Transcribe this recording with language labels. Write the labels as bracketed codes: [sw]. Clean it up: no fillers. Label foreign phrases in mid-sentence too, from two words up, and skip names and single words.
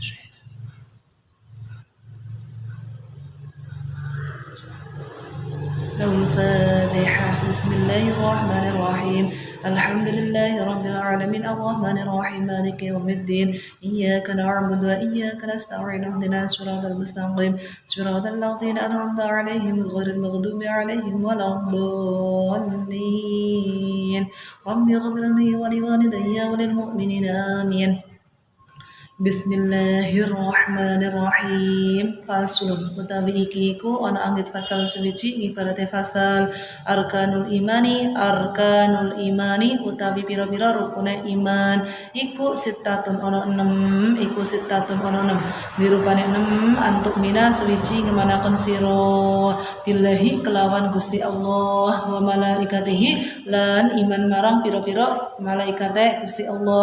[ar] الفاتحة بسم الله الرحمن الرحيم الحمد لله رب العالمين الرحمن الرحيم مالك يوم الدين إياك نعبد وإياك نستعين اهدنا الصراط المستقيم صراط الذين أنعمت عليهم غير المغضوب عليهم ولا الضالين رب اغفر لي ولوالدي وللمؤمنين آمين. Bismillahirrahmanirrahim. [jv] Faslun utawi iki iku ana anggit fasal sewiji ibarate fasal [ar] أركان الإيمان [jv] utawi pira-pira rukune iman iku sitatun ana 6 dirupane 6 antuk mina sewiji ngemanaken sira billahi kelawan Gusti Allah [ar] وملائكته [jv] lan iman marang pira-pira malaikate Gusti Allah